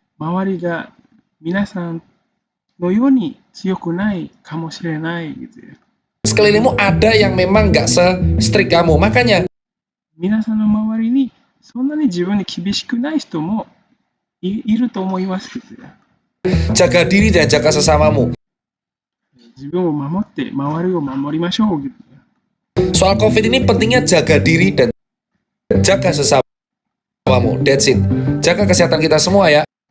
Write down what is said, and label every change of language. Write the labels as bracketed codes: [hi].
[ja] 周りが皆さんのように強くないかもしれない [id] gitu ya. Sekelilingmu ada yang memang nggak se-strict kamu. Makanya [ja] 皆さんの周りにそんなに自分に厳しくない人もいると思います [id] gitu ya. jaga diri dan jaga sesamamu. [ja] 自分を守って周りを守りましょう [id] gitu ya. Soal COVID ini pentingnya jaga diri dan jaga sesamamu. [en] That's it. [id] Jaga kesehatan kita semua ya.